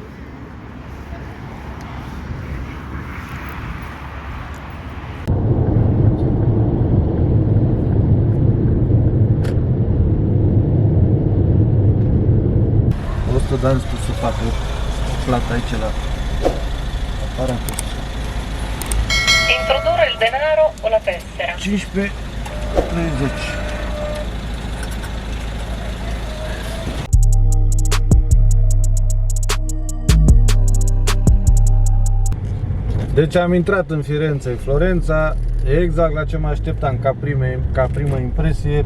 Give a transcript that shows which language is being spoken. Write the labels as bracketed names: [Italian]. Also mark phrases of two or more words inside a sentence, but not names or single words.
[Romanian] De ani spus să facă plata aici la aparatul. [Italian] Introdurre il denaro o la tessera. [Romanian] 15,30. Deci am intrat în Firenze, în Florența, exact la ce mă așteptam ca primă impresie.